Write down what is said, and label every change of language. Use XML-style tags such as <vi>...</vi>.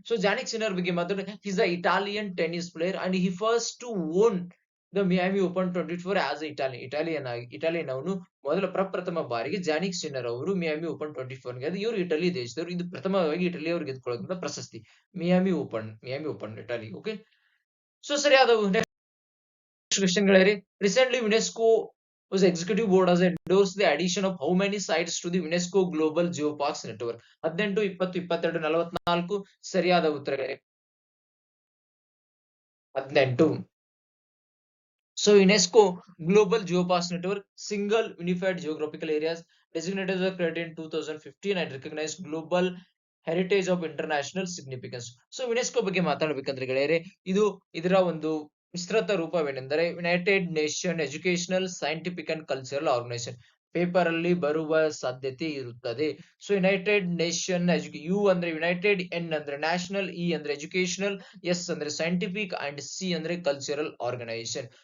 <kn>So Jannik Sinner ಬಗ್ಗೆ ಮಾತಾಡಿದ್ರೆ</kn> <en>is a Italian tennis player and he first to won the Miami Open 24 as Italian</en> <kn>ಅವನು ಮೊದಲ ಪ್ರಪ್ರಥಮ ಬಾರಿಗೆ ಜಾನಿಕ್ ಸಿನ್ನರ್ ಅವರು ಮಿಯಾಮಿ ಓಪನ್ 24 ಗೆದ್ದು. ಇವರು ಇಟಲಿ ದೇಶದವರು. ಇದು ಪ್ರಥಮವಾಗಿ ಇಟಲಿ ಅವರು ಗೆದ್ದುಕೊಳ್ಳುವಂತ ಪ್ರಶಸ್ತಿ Miami open Italy. Okay, so ಸರಿಯಾದ question ಗೆಳೆಯರೆ.</kn> <en>Recently, UNESCO was executive board has endorsed the addition of how many sites to the UNESCO Global Geoparks Network?</en> <kn>18, 20, 22, 44 ಸರಿಯಾದ ಉತ್ತರಗಳೇ 18.</kn> <en>So UNESCO Global Geoparks Network, single unified geographical areas designated as created in 2015 and recognized global heritage of international significance.</en> <kn>So UNESCO ಬಗ್ಗೆ ಮಾತಾಡಬೇಕಂದ್ರೆ ಗೆಳೆಯರೆ, ಇದು ಇದರ ಒಂದು ವಿಸ್ತೃತ ರೂಪವೇನೆಂದರೆ United nation educational, scientific and cultural organisation. Paper ಅಲ್ಲಿ ಬರುವ ಸಾಧ್ಯತೆ ಇರುತ್ತದೆ. ಸೊ ಯುನೈಟೆಡ್ ನೇಷನ್ ಯು ಅಂದ್ರೆ ಯುನೈಟೆಡ್, ಎನ್ ಅಂದ್ರೆ ನ್ಯಾಷನಲ್, ಇ ಅಂದ್ರೆ ಎಜುಕೇಶನಲ್, ಎಸ್ ಅಂದ್ರೆ ಸೈಂಟಿಫಿಕ್ ಅಂಡ್ ಸಿ ಅಂದ್ರೆ ಕಲ್ಚರಲ್ ಆರ್ಗನೈಸೇಷನ್.</kn>